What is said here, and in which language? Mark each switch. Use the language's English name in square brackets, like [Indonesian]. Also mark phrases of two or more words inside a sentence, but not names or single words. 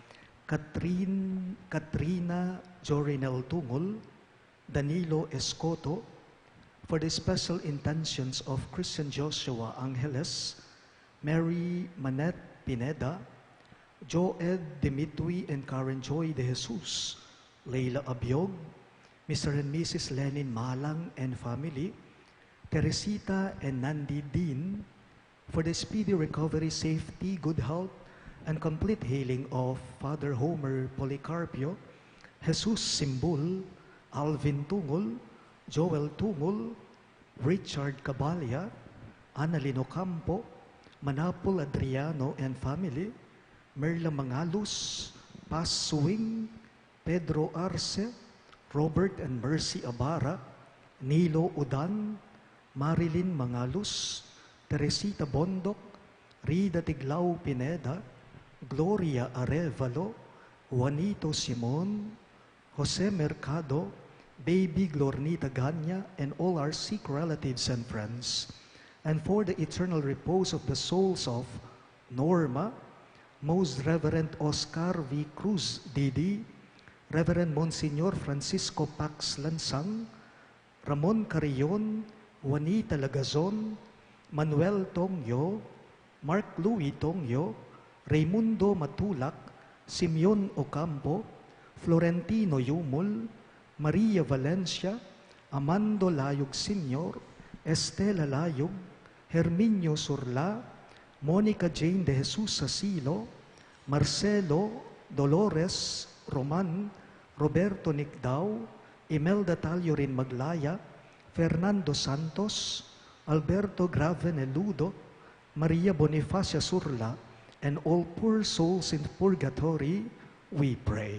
[English] Katrina Jorinel Tungol, Danilo Escoto, for the special intentions of Christian Joshua Angeles, Mary Manette Pineda, Joed Dimitri and Karen Joy de Jesus, Leila Abiog, Mr. and Mrs. Lenin Malang and family, Teresita and Nandi Dean, for the speedy recovery, safety, good health, and complete healing of Father Homer Policarpio, Jesus Simbul, Alvin Tungol, Joel Tungol, Richard Cabalya, Annalino Campo, Manapol Adriano and family, Merla Mangalus, Paz Suwing, Pedro Arce, Robert and Mercy Abara, Nilo Udan, Marilyn Mangalus, Teresita Bondok, Rida Tiglao Pineda, Gloria Arevalo, Juanito Simon, Jose Mercado, Baby Glornita Ganya, and all our sick relatives and friends, and for the eternal repose of the souls of Norma, Most Reverend Oscar V. Cruz Didi, Reverend Monsignor Francisco Pax Lansang, Ramon Carrion, Juanita Lagazon, Manuel Tongyo, Mark Louis Tongyo, Raimundo Matulak, Simeon Ocampo, Florentino Yumul, Maria Valencia, Amando Layog Sr., Estela Layog, Herminio Surla, Monica Jane de Jesus Sasilo, Marcelo, Dolores, Roman, Roberto Nicdao, Imelda Taliorin Maglaya, Fernando Santos, Alberto Graveneludo, Maria Bonifacia Surla, and all poor souls in purgatory, we pray.